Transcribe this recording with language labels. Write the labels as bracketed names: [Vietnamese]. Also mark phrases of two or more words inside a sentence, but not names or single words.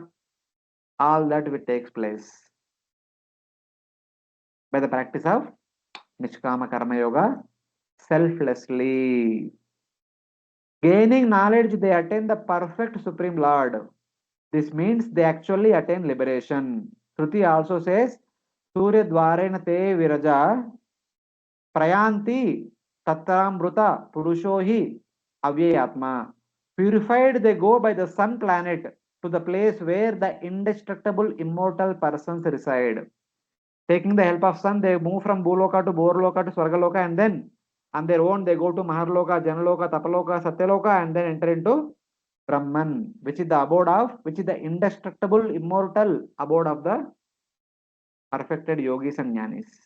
[English] All that will takes place by the practice of Nishkama Karma Yoga selflessly. Gaining knowledge, they attain the perfect Supreme Lord. This means they actually attain liberation. Shruti also says, [Sanskrit] Surya Dvarena te viraja prayanti tatramruta purushohi avyayatma. [English] Purified, they go by the sun planet to the place where the indestructible immortal persons reside. Taking the help of sun, they move from Bhuloka to Bhurloka to Swargaloka, and then on their own they go to Maharloka, Janaloka, Tapaloka, Satyaloka, and then enter into Brahman, which is the indestructible, immortal abode of the perfected yogis and jnanis.